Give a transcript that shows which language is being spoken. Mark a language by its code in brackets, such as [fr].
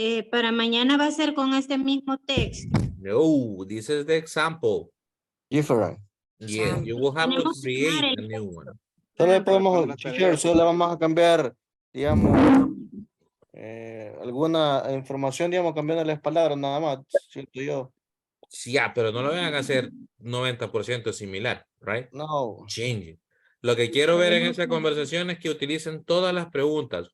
[es] Para mañana va a ser con este mismo texto. [en] No, this is the example. Different. Yes, you will have to create a new one. [es] Solo podemos, teacher, solo vamos a cambiar, digamos, alguna información, digamos, cambiando las palabras nada más, siento yo. Sí, pero no lo vayan a hacer 90% similar, right? No. [en] Changing. [es] Lo que quiero ver en esa conversación es que utilicen todas las preguntas.